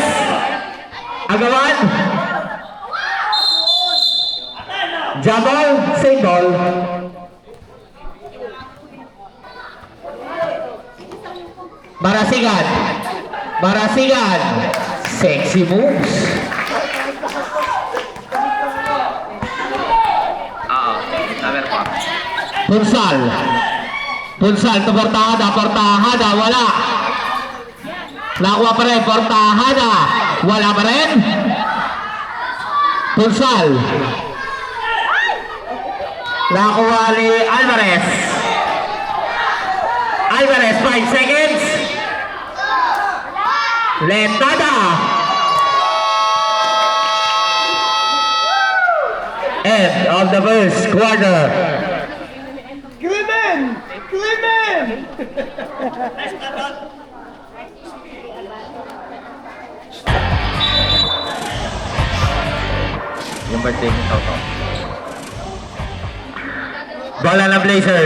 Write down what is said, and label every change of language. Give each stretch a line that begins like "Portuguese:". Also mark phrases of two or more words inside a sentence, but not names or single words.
Filipino: Agawan. Jabal. Single. Marasigan.
English: Marasigan. Sexy moves. Punsal. Punsal to Portahada. Portahada.
Filipino: Wala. Nakuha pa rin. Portahada. Wala pa rin. Punsal. Nakuha ni Alvarez.
English: Alvarez. 5 seconds. Letada. End of the first quarter. Clemen! Clemen!
Filipino: Yung birthday ni Toto. Bola na Blazers.